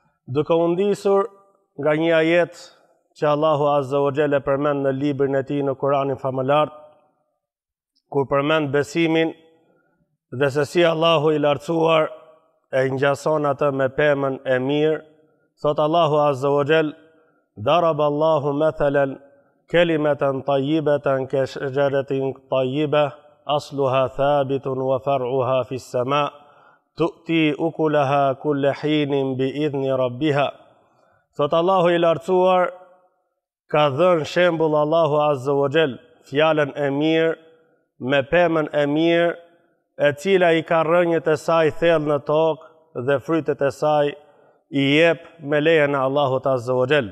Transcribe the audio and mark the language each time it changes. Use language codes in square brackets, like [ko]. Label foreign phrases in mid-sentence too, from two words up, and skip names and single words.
[sq] duke u ndisur nga një ajet që Allahu [ar] عز وجل [sq] përmend në librin e tij në Kur'anin famëlar, kur përmend besimin dhe se si Allahu i lartësuar e ngjason atë me pemën e mirë, thot Allahu [ar] عز وجل: "ضرب الله مثلا كلمة طيبة كشجرة طيبة أصلها ثابت وفرعها في السماء تؤتي أكلها كل حين بإذن ربها." [sq] Thot Allahu i lartësuar ka dhënë shembull Allahu [ar] عز وجل [sq] fjalën e mirë me pemën e mirë, e cila i ka rrënjët e saj thellë në tokë dhe frytet e saj i jep me lejen e Allahut [ar] عز وجل.